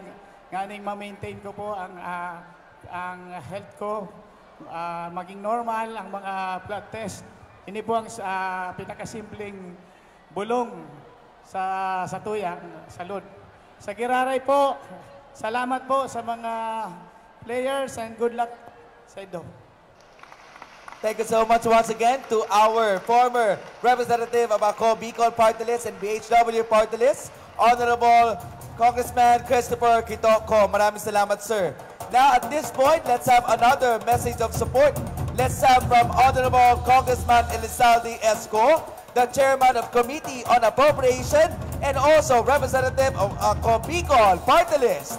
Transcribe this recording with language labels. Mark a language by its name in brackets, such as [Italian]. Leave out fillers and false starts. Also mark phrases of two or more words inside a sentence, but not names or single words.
[Bikol] Nganing ma-maintain ko po ang health ko, maging normal ang mga [English] blood test. [Bikol] Ini po ang pinakasimpleng bulong sa tuyang salud. Sa giraray po, salamat po sa mga [English] players and good luck [Bikol] sa inyo. [English] Thank you so much once again to our former representative of Ako Bicol Party List and BHW Party List, Honorable Congressman Christopher Quitoco. [Filipino] Maraming salamat, sir. [English] Now, at this point, let's have another message of support. Let's have from Honorable Congressman Elizalde Esco, the Chairman of Committee on Appropriation and also representative of Ako Bicol Party List.